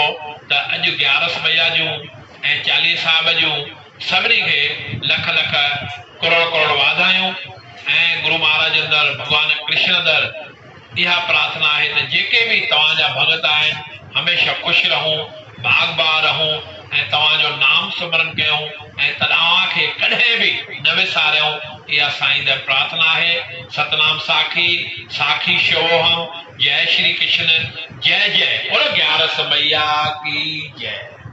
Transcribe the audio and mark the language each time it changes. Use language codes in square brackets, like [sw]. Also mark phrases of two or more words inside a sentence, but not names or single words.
[sd] त अॼु 11 मैया जूं ऐं 40 साहिब जूं सभिनी खे लख लख करोड़ करोड़ वाधायूं ऐं गुरु महाराज अंदर भगवान कृष्ण अंदर इहा प्रार्थना आहे त जेके भी तव्हांजा भगत आहिनि हमेशा खुशि रहूं, भागबार रहूं ऐं तव्हांजो नाम सिमरन कयूं ऐं तव्हांखे कॾहिं बि न विसारियूं। इहा साईं दर प्रार्थना आहे। सतनाम साखी, साखी शिवोहम। [hi] जय श्री कृष्ण। जय जय। बोलो 11 मैया की जय।